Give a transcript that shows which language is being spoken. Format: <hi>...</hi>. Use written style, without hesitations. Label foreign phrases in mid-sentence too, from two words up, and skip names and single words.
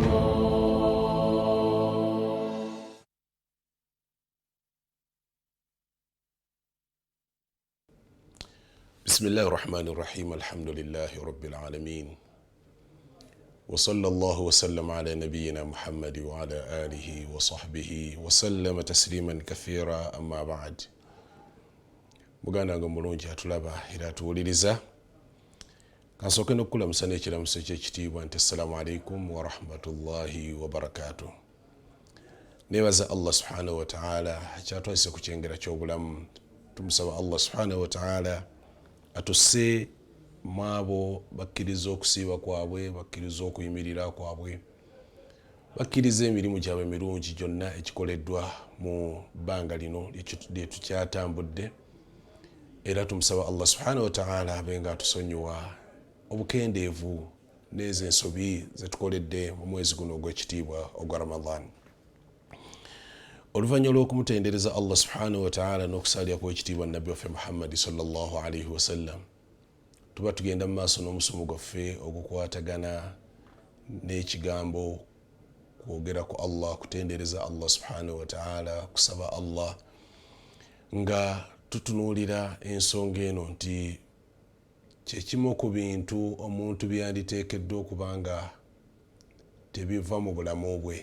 <ar>بسم الله الرحمن الرحيم الحمد لله رب العالمين وصلى الله وسلم على نبينا محمد وعلى آله وصحبه وسلم تسليما كثيرا أما بعد</ar> <lg>muganda nga mulungi atulaba era atuwuliriza kansooke n'okukulamusa n'ekiramuso eky'ekitiibwa nti</lg> <ar>السلام عليكم ورحمة الله وبركاته.</ar> <lg>neebaza</lg> <ar>الله سبحانه وتعالى</ar> <lg>akyatwalise ku kyengera ky'obulamu. tumusaba</lg> <ar>الله سبحانه وتعالى</ar> <lg>atusse maabo bakkiriza okusiiba kwabwe, bakkiriza okuyimirira kwabwe, bakkiriza emirimu gyabwe emirungi gyonna ekikoleddwa mu bbanga lino lye tukyatambudde. era tumusaba</lg> <ar>الله سبحانه وتعالى</ar> <lg>abe nga atusonyiwa obukendeevu n'ezo ensobi zetukoledde mu mwezi guno ogw'ekitiibwa ogwa ramadan. oluvannyuma lw'okumutendereza</lg> <ar>الله سبحانه وتعالى</ar> <lg>n'okusalira kw'ekitiibwa nabbi waffe muhammadi</lg> <ar>صلى الله عليه وسلم,</ar> <lg>tuba tugenda mu maaso n'omusomo gwaffe ogukwatagana n'ekigambo kwogera ku allah, kutendereza</lg> <ar>الله سبحانه وتعالى,</ar> <lg>kusaba allah, nga tutunuulira ensonga eno nti kyekimu ku bintu omuntu byanditeekeddwa okuba nga tebiva mu bulamu bwe.</lg>